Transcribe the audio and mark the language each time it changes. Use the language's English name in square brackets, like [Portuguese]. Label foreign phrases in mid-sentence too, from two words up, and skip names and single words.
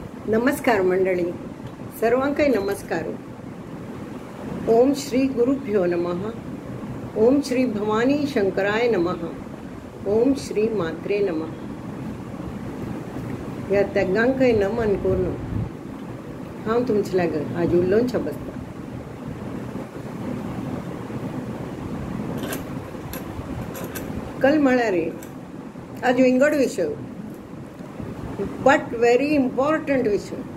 [Konkani] नमस्कार मंडळी, सर्वांकाय नमस्कार. [Sanskrit] ओम श्री गुरुभ्यो नमः. ओम श्री भवानी शंकराय नमः. ओम श्री मात्रे नमः. [Konkani] ह्या तेगांकाय नमन करून हांव तुमचे लागीं आज उलोवचें बसता. कल म्हळ्यार आज विंगड विशय, [English] but very important [Konkani] विषय.